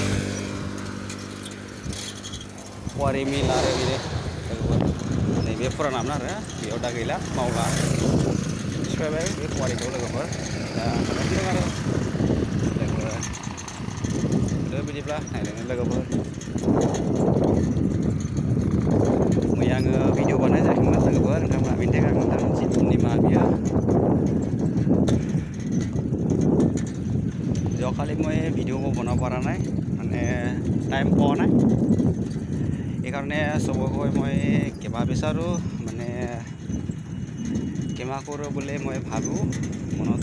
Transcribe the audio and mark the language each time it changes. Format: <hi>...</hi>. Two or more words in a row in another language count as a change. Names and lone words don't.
<brx>फुहारि मिल आरो बेनो लोगोफोर नैबे फुरानामोन आरो बेयाव दा गैला मावला सिफायबाय बे फुहारिखौ लोगोफोर दा थांगासिनो दं आरो लोगोफोर बिदिब्ला नायलांनो लोगोफोर। मैया आङो भिडिअ बानायनाय जायाखैमोन लोगोफोर नोंथांमोना बेनि थाखाय आं नोंथांमोननिसिम निमाहा बियो।</brx> <as>যোৱাকালি মই ভিডিঅ' বনাব পৰা নাই মানে টাইম পোৱা নাই, এইকাৰণে চবকৈ মই কিবা বিচাৰোঁ মানে কিবা কৰোঁ বুলি মই ভাবোঁ মনতে।</as>